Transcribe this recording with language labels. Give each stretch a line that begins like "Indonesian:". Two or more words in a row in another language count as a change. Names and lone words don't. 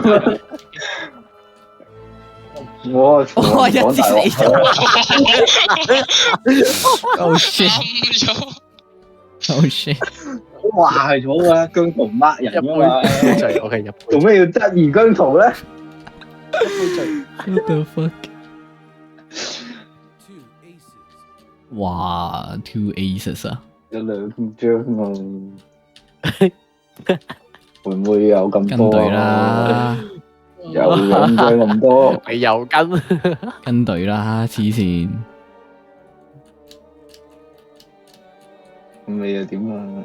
Cantonese: 我我一講支死大話。咗，Oh 啱
English: shit！Oh
Cantonese: 咗，
English: shit！
Cantonese: 哇，係咗啊，姜濤呃人一噶嘛，杯醉，OK 一杯做咩要質疑姜濤咧？
English: What the fuck？ Two aces.
Cantonese: 哇，
English: two aces
Cantonese: 啊！有2張啊，會唔會有咁跟多隊啊？啦，有2張咁多，你又跟跟隊啦，黐線！咁你又點啊？